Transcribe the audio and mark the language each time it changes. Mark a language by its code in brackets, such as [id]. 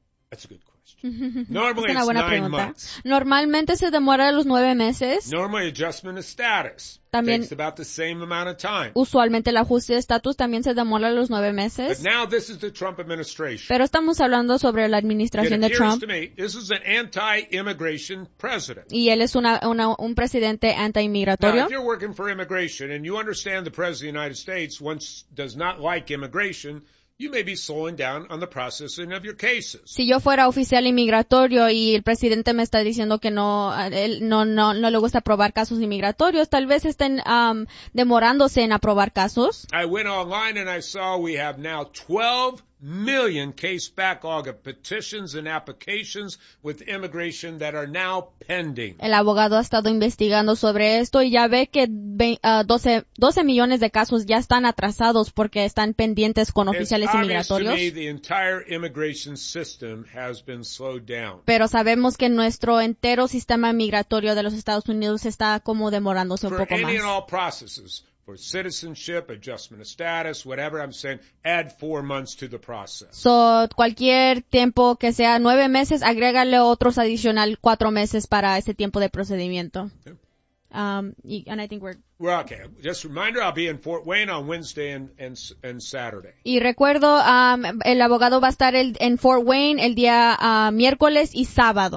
[en] That's a good question. Normally it's 9 months. [es] Normalmente se demora los 9 meses. [en] Normally adjustment of status [es] también [en] takes about the same amount of time. [es] Usualmente el ajuste de estatus también se demora los 9 meses. [en] But now this is the Trump administration. [es] Pero estamos hablando sobre la administración de Trump. [en] To me, this is an anti-immigration president. [es] Y él es un presidente anti-inmigratorio. [en] Now, if you're working for immigration and you understand the president of the United States once does not like immigration, you may be slowing down on the processing of your cases. [es] Si yo fuera oficial inmigratorio y el presidente me está diciendo que no le gusta aprobar casos inmigratorios, tal vez estén demorándose en aprobar casos. [en] I went online and I saw we have now 12 million case backlog of petitions and applications with immigration that are now pending. [es] El abogado ha estado investigando sobre esto y ya ve que 12 millones de casos ya están atrasados porque están pendientes con oficiales inmigratorios. [en] It's obvious to me the entire immigration system has been slowed down. [es] Pero sabemos que nuestro entero sistema migratorio de los Estados Unidos está como demorándose un poco más. [en] For any and all processes, for citizenship, adjustment of status, whatever, I'm saying, add 4 months to the process. [es] So, cualquier tiempo que sea 9 meses, agrégale otros adicional 4 meses para ese tiempo de procedimiento. [en] Yep. And I think we're okay. Just a reminder, I'll be in Fort Wayne on Wednesday and Saturday. [es] Y recuerdo, el abogado va a estar en Fort Wayne el día miércoles y sábado.